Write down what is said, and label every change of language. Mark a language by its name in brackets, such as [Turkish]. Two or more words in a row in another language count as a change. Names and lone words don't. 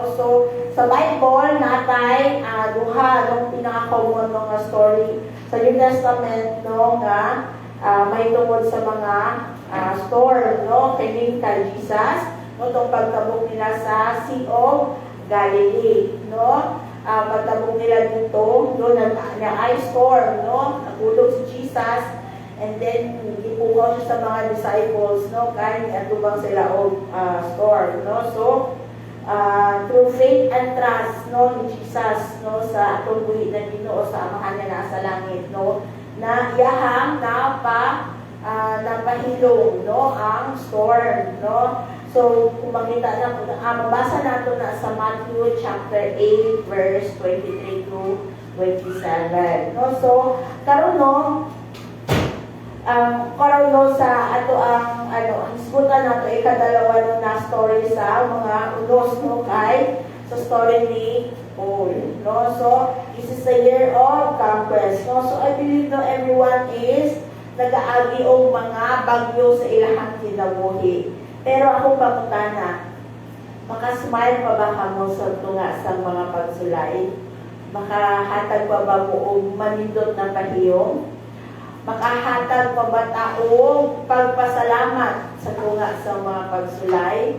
[Cebuano] So sa Bible natay duha no pinaka-common no nga story sa New Testament no nga may tungod sa mga storm, no? Kining kay Jesus, no? Itong pagtabog nila sa Sea of Galilee, no? Pagtabog nila dito, no? Na ice storm, no? Nagulog si Jesus, and then ipukaw siya sa mga disciples, no? Kaya atubang sila og storm, no? [English] So, through faith and trust, no? [Cebuano] Ni Jesus, no? Sa atong buhi na Ginoo sa amahan niya na sa langit, no? Na iyahang napahilong no ang storm, no. So kung makita na mabasa nato na sa Matthew chapter 8 verse 23 to 27, no. So karon no sa ato ang isgutan nato ikadalawa no na story sa mga unos no kay sa story ni Paul, no. [English] So this is a year of conquest, no. So I believe [Cebuano] no [English] everyone is [Cebuano] nag-aagi og mga bagyo sa ilahang kinabuhi. Pero ako pangutana, makasmile pa ba kamo sa tunga sa mga pagsulay? Makahatag pa ba mo og manindot na pahiyong? Makahatag pa ba ta og pagpasalamat sa tunga sa mga pagsulay?